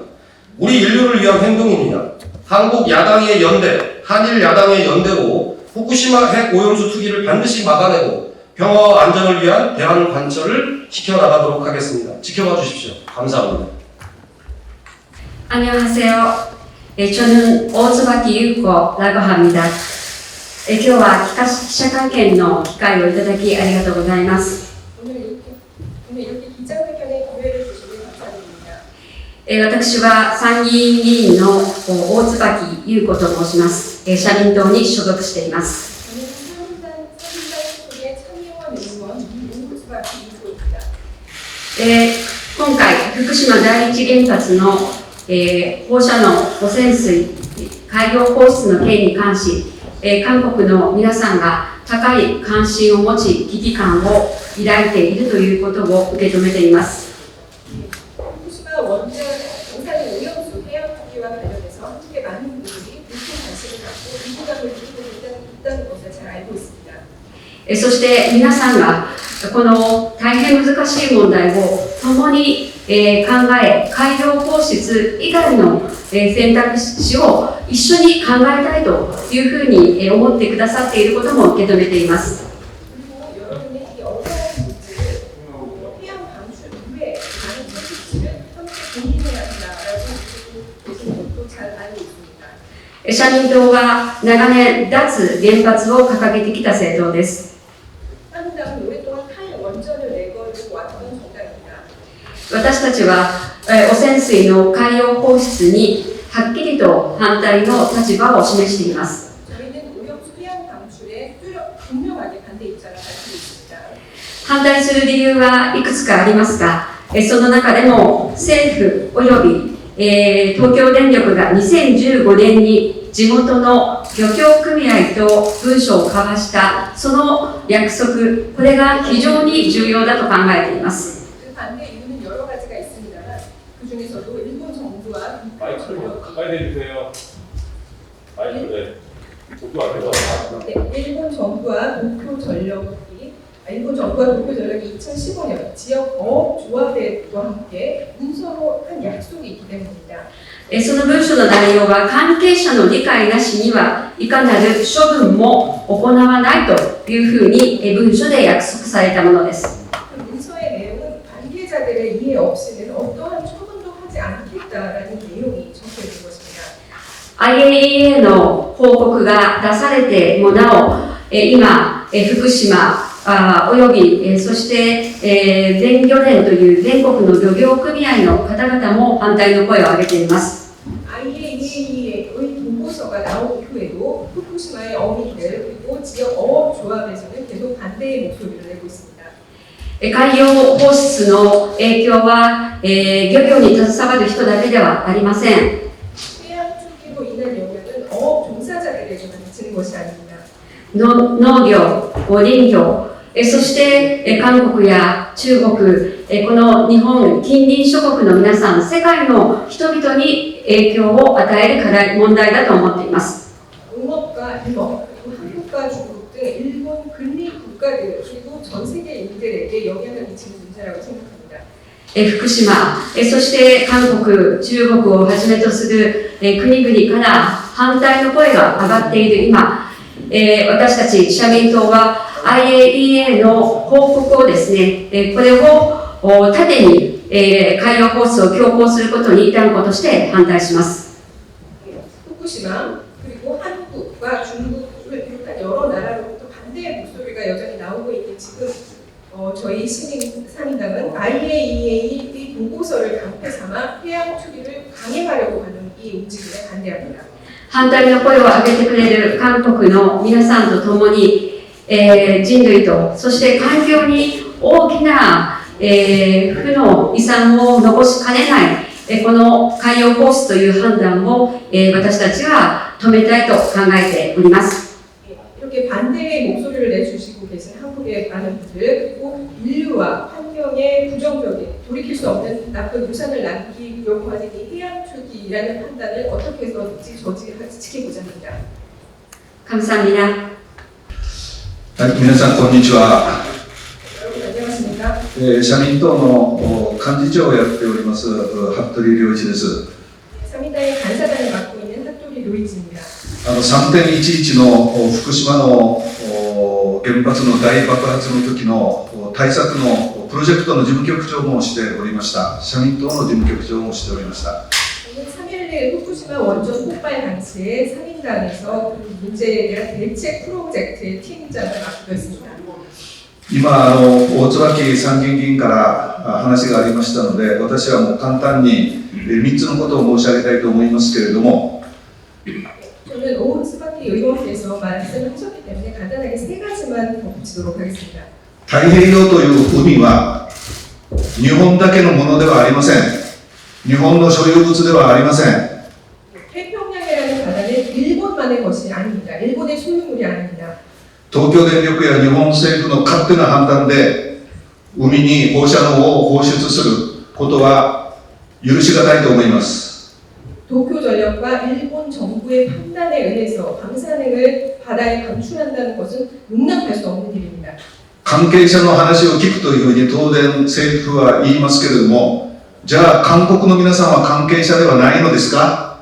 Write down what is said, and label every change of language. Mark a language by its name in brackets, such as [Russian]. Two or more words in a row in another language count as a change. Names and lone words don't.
[Korean] 우리 인류를 위한 행동입니다. 한국 야당의 연대, 한일 야당의 연대로 후쿠시마 핵 오염수 투기를 반드시 막아내고 평화와 안정을 위한 대안 관철을 지켜나가도록 하겠습니다. 지켜봐 주십시오. 감사합니다. 안녕하세요. 저는 오츠바키 優子라고 합니다. [Japanese] 今日は記者会見の機会をいただきありがとうございます。 [Korean] 오늘 이렇게 기자회견에 기회를 주시니 감사드립니다. [Japanese] 私は参議院議員の大椿優子と申します。社民党に所属しています。 [Korean] 저는 사민당 소속의 참여원 의원 오츠바키 유코입니다. [Japanese] 今回、福島第一原発の放射能汚染水海洋放出の件に関し、韓国の皆さんが高い関心を持ち、危機感を抱いているということを受け止めています。 [Korean] 후쿠시마 원전 방사능 오염수 해양 투기와 관련해서 한국의 많은 분들이 높은 관심을 갖고 위기감을 느끼고 있다는 것을 잘 알고 있습니다. [Japanese] そして皆さんがこの大変難しい問題を共に考え、海洋放出以外の選択肢を一緒に考えたいというふうに思ってくださっていることも受け止めています。 [Korean] 그리고 여러분의 이 어려운 문제를 해양 방출 이외에 많은 선택지를 함께 고민해야 한다라고 계신 것도 잘 알고 있습니다. [Japanese] 社民党は長年脱原発を掲げてきた政党です。 [Korean] 사민당은 오랫동안 탈원전을 내걸고 왔던 정당입니다. [Japanese] 私たちは汚染水の海洋放出にはっきりと反対の立場を示しています。 [Korean] 저희는 오염수 해양 방출에 분명하게 반대 입장을 밝히고 있습니다. [Japanese] 反対する理由はいくつかありますが、その中でも政府および東京電力が2015年に地元の漁協組合と文書を交わしたその約束、これが非常に重要だと考えています。 [Korean] 그 반대 이유는 여러 가지가 있습니다만 그 중에서도 일본 정부와 마이크를 가까이 대주세요. 마이크 도쿄 앞에서. 일본 정부와 도쿄 전력이 2015년 지역 어업 조합회와 함께 문서로 한 약속이 있기 때문입니다. [Japanese] その文書の内容は関係者の理解なしにはいかなる処分も行わないというふうに文書で約束されたものです。 [Korean] 그 문서의 내용은 관계자들의 이해 없이는 어떠한 처분도 하지 않겠다라는 내용이 적혀 있는 것입니다. [Japanese] IAEA の報告が出されてもなお、今、福島および、そして、全漁連という全国の漁業組合の方々も反対の声を上げています。 [Korean] IAEA의 보고서가 나온 이후에도 후쿠시마의 어민들 그리고 지역 어업 조합에서는 계속 반대의 목소리를 내고 있습니다. [Japanese] 海洋放出の影響は、漁業に携わる人だけではありません。 [Korean] 해양 투기로 인한 영향은 어업 종사자들에게만 미치는 것이 아닙니다. [Japanese] 農業、林業、そして韓国や中国、この日本、近隣諸国の皆さん、世界の人々に影響を与える問題だと思っています。 [Korean] 농업과 임업, 그리고 한국과 중국 등 일본 근리 국가들 그리고 전 세계인들에게 영향을 미치는 문제라고 생각합니다. [Japanese] 福島、そして韓国、中国をはじめとする国々から反対の声が上がっている今、私たち社民党は IAEA の報告をですね、これを盾に海洋放出を強行することに断固として反対します。 [Korean] 후쿠시마 그리고 한국과 중국을 비롯한 여러 나라로부터 반대의 목소리가 여전히 나오고 있는 지금 저희 사민당은 IAEA의 보고서를 강패 삼아 해양 투기를 강행하려고 하는 이 움직임에 반대합니다. [Japanese] 反対の声を上げてくれる韓国の皆さんと共に、人類とそして環境に大きな、負の遺産を残しかねない、この海洋放出という判断を、私たちは止めたいと考えております。 [Korean] 이렇게 반대의 목소리를 내주시고 계신 한국의 많은 분들 그리고 인류와 환경에 부정적인 돌이킬 수 없는 나쁜 유산을 남기려고 하는 이 해양 투기라는 판단을 어떻게 해서든지 지키고자 합니다. 감사합니다. [Japanese] はい、皆さんこんにちは。 [Korean] 여러분 안녕하십니까? [Japanese] 社民党の幹事長をやっております服部良一です。 [Korean] 사민당의 간사단을 맡고 있는 핫도리 로이즈입니다. [Japanese] 3.11 の福島の原発の大爆発の時の対策のプロジェクトの事務局長もしておりました。社民党の事務局長もしておりました。 [Korean] 3.11 사실 후쿠시마 원전 폭발 당시에 상인당에서 그 문제에 대한 대책 프로젝트의 팀장을 맡고 있습니다. [Japanese] 今大椿参議院議員から話がありましたので、私はもう簡単に3つのことを申し上げたいと思いますけれども、 [Korean] 저는 오츠바키 의원께서 말씀을 하셨기 때문에 간단하게 세 가지만 덧붙이도록 하겠습니다. [Japanese] 太平洋という海は日本だけのものではありません。日本の所有物ではありません。 [Korean] 태평양이라는 바다는 일본만의 것이 아닙니다. 일본의 소유물이 아닙니다. [Japanese] 東京電力や日本政府の勝手な判断で海に放射能を放出することは許しがたいと思います。 [Korean] 도쿄전력과 일본 정부의 판단에 의해서 방사능을 바다에 방출한다는 것은 용납할 수 없는 일입니다. [Japanese] 関係者の話を聞くというふうに当然政府は言いますけれども、じゃあ韓国の皆さんは関係者ではないのですか？